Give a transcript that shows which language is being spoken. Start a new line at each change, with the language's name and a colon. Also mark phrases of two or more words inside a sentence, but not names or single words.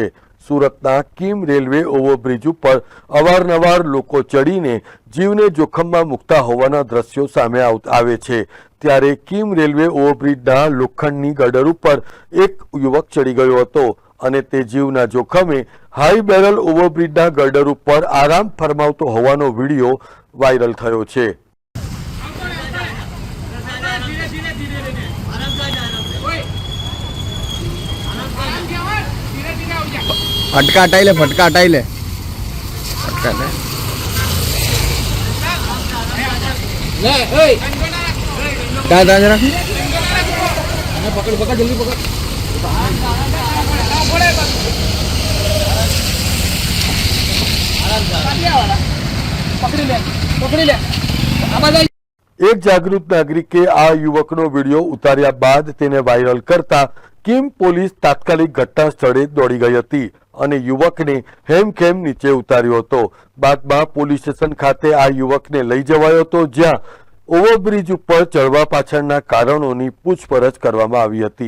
Gujarati: સુરતના કિમ રેલવે ઓવરબ્રિજ ઉપર અવારનવાર લોકો ચડીને જીવને જોખમમાં મૂકતા હોવાના દ્રશ્યો સામે આવે છે. ત્યારે કિમ રેલવે ઓવરબ્રિજના લોખંડની ગાર્ડર ઉપર એક યુવક ચડી ગયો હતો અને તે જીવના જોખમે
English: high barrel
Gujarati: ઓવરબ્રિજના ગાર્ડર ઉપર આરામ ફરમાવતો હોવાનો વિડીયો વાયરલ થયો છે.
Hindi: फटका हटाई ले, फटका हटाई ले, फटका ले। क्या था जरा? पकड़ पकड़ जल्दी पकड़। पकड़ी ले।
Gujarati: એક જાગૃત નાગરિકે આ યુવકનો વિડીયો ઉતાર્યા બાદ તેને વાયરલ કરતા કિમ પોલીસ તાત્કાલિક ઘટના સ્થળે દોડી ગઈ હતી અને યુવકને હેમખેમ નીચે ઉતાર્યો હતો. બાદમાં પોલીસ સ્ટેશન ખાતે આ યુવકને લઈ જવાયો હતો, જ્યાં ઓવરબ્રિજ ઉપર ચડવા પાછળના કારણોની પૂછપરછ કરવામાં આવી હતી.